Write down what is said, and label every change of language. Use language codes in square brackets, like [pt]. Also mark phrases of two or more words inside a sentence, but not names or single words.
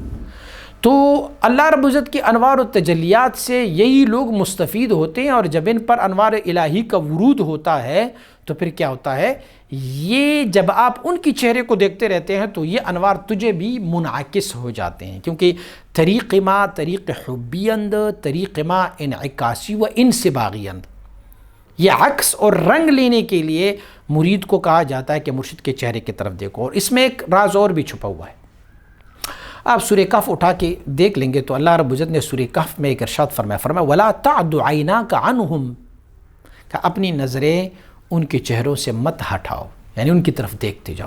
[ur] تو اللہ رب العزت کی انوار و تجلیات سے یہی لوگ مستفید ہوتے ہیں. اور جب ان پر انوار الہی کا ورود ہوتا ہے تو پھر کیا ہوتا ہے؟ یہ جب آپ ان کی چہرے کو دیکھتے رہتے ہیں تو یہ انوار تجھے بھی منعکس ہو جاتے ہیں. [fa] کیونکہ طریق ما طریق حبی اند، طریق ما انعکاسی و انصباغی اند، [ur] یہ عکس اور رنگ لینے کے لیے مرید کو کہا جاتا ہے کہ مرشد کے چہرے کی طرف دیکھو. اور اس میں ایک راز اور بھی چھپا ہوا ہے. آپ سورہ کہف اٹھا کے دیکھ لیں گے تو اللہ رب العزت نے سورہ کہف میں ایک ارشاد فرمایا [ar] وَلَا تَعْدُ عَيْنَاكَ عَنْهُمْ، [ur] کہ اپنی نظریں ان کے چہروں سے مت ہٹاؤ، یعنی ان کی طرف دیکھتے جاؤ.